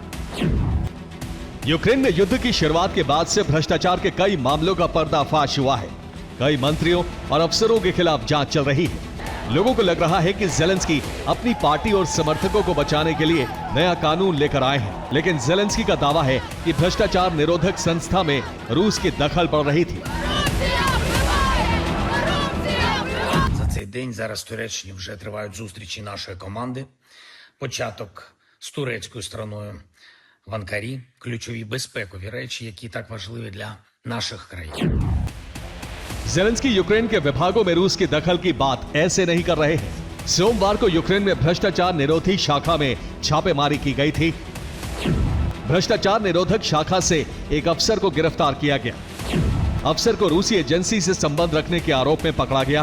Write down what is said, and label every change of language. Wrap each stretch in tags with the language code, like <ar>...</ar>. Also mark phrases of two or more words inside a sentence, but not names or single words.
<hi>यूक्रेन में युद्ध की शुरुआत के बाद से भ्रष्टाचार के कई मामलों का पर्दाफाश हुआ है। कई मंत्रियों और अफसरों के खिलाफ जांच चल रही है। लोगों को लग रहा है कि ज़ेलेंस्की अपनी पार्टी और समर्थकों को बचाने के लिए नया कानून लेकर आए हैं, लेकिन ज़ेलेंस्की का दावा है कि भ्रष्टाचार निरोधक संस्था में रूस की दखल पड़ रही थी।</hi> <uk>За цей день зараз в Туреччині вже тривають зустрічі нашої команди. Початок з турецькою стороною в Анкарі, ключові безпекові речі, які так важливі для наших країн.</uk> <hi>ज़ेलेंस्की यूक्रेन के विभागों में रूस की दखल की बात ऐसे नहीं कर रहे हैं। सोमवार को यूक्रेन में भ्रष्टाचार निरोधी शाखा में छापेमारी की गई थी। भ्रष्टाचार निरोधक शाखा से एक अफसर को गिरफ्तार किया गया। अफसर को रूसी एजेंसी से संबंध रखने के आरोप में पकड़ा गया।</hi>